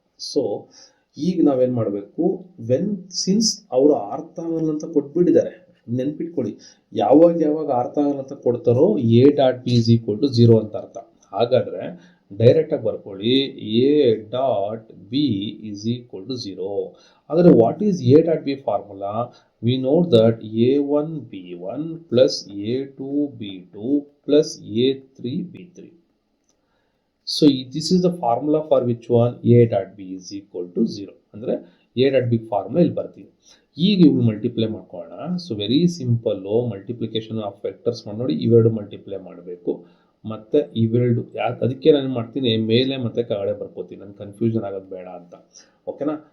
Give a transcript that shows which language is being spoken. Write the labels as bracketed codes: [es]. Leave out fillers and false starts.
[kn] So ಈಗ ನಾವೇನು ಮಾಡಬೇಕು ಸಿನ್ಸ್ ಅವರು ಆರ್ಥೋಗೋನಲ್ ಅಂತ ಕೊಟ್ಬಿಟ್ಟಿದ್ದಾರೆ ನೆನ್ಪಿಟ್ಕೊಳ್ಳಿ. ಯಾವಾಗ ಆರ್ಥೋಗೋನಲ್ ಅಂತ ಕೊಡ್ತಾರೋ [en] A dot B is equal to 0 [kn] ಅಂತ ಅರ್ಥ. ಹಾಗಾದ್ರೆ ಡೈರೆಕ್ಟ್ ಆಗಿ ಬರ್ಕೊಳ್ಳಿ [en] A dot B is equal to 0. ಆದರೆ what is A dot B formula? We know that a1 b1 plus a2 b2 plus a3 b3. So this is the formula for which one A dot B is equal to 0. [kn] ಅಂದರೆ A dot B formula ಇಲ್ಲಿ ಬರ್ತೀವಿ. ಈಗ ಇವು multiply ಮಾಡ್ಕೊಳ್ಳೋಣ. So very simple [en] multiplication of vectors [kn] ಮಾಡಿ ನೋಡಿ ಇವೆರಡು multiply ಮಾಡಬೇಕು. ಮತ್ತು ಇವೆರಡು ಅದಕ್ಕೆ ನಾನು ಮಾಡ್ತೀನಿ ಮೇಲೆ ಮತ್ತು ಕೆಳಗಡೆ ಬರ್ಕೋತೀನಿ, ನನಗೆ ಕನ್ಫ್ಯೂಷನ್ ಆಗೋದು ಬೇಡ ಅಂತ. ಓಕೆನಾ.